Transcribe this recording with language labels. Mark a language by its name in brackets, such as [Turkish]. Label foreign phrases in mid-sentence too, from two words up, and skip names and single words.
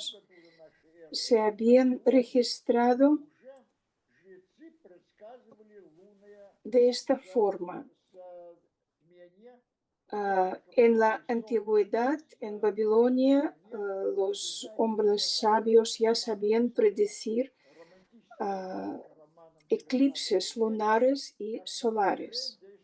[Russian] году до нашей эры [Spanish] se habían registrado [Russian] уже жрецы предсказывали лунные [Spanish] de esta forma. [Russian] затмения. [Spanish] En la antigüedad, en Babilonia, los hombres sabios ya sabían predecir eclipses lunares y solares.